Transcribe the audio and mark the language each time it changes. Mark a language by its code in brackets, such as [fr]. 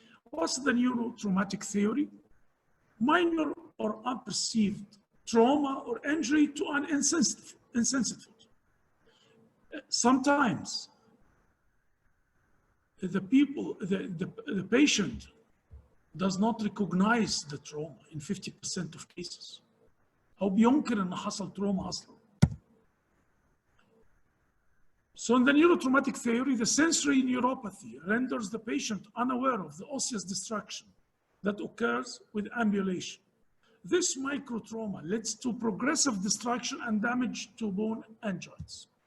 [en] What's the neurotraumatic theory? Minor or unperceived trauma or injury to an insensitive foot. Sometimes the patient does not recognize the trauma in 50% of cases. [ar] أو بينكر إن حصل trauma أصلا. [en] So in the neurotraumatic theory, the sensory neuropathy renders the patient unaware of the osseous destruction that occurs with ambulation. This microtrauma leads to progressive destruction and damage to bone and joints.